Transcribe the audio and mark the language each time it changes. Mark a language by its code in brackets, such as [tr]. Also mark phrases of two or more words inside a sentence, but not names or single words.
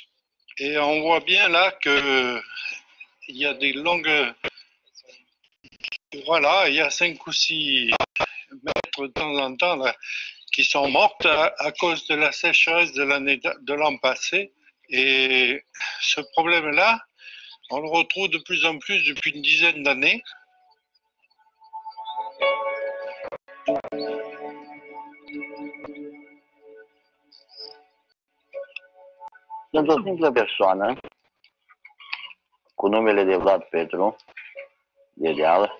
[fr] Et on voit bien là que il y a des longues, voilà, il y a 5 ou 6 mètres de temps en temps là, qui sont mortes à cause de la sécheresse de l'an passé. Et ce problème-là, on le retrouve de plus en plus depuis une dizaine d'années. [ro] Sunt o simplă persoană cu numele de Vlad Petru, de Deal.